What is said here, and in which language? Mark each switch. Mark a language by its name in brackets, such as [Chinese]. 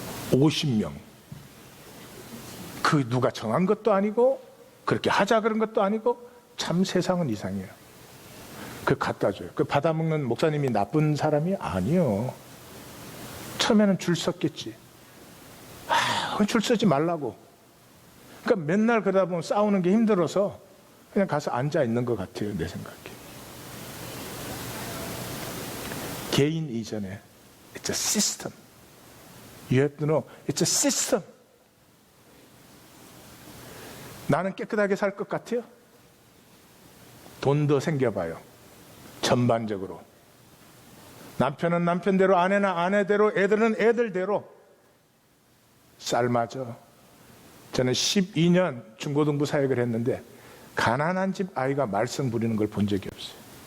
[Korean] 50명. 그 누가 정한 것도 아니고 그렇게 하자 그런 것도 아니고 참 세상은 이상해요. 그 갖다 줘요. 그 받아먹는 목사님이 나쁜 사람이 아니요. 처음에는 줄 섰겠지. 줄 서지 말라고. 그러니까 맨날 그러다 보면 싸우는 게 힘들어서 그냥 가서 앉아 있는 것 같아요. 내 생각에. 개인 이전에 [English] It's a system. You have to know it's a system. [Korean] 나는 깨끗하게 살 것 같아요? 돈 더 생겨봐요. 전반적으로. 남편은 남편대로, 아내는 아내대로, 애들은 애들대로. 쌀맞아. 저는 12년 중고등부 사역을 했는데 가난한 집 아이가 말썽 부리는 걸 본 적이 없어요.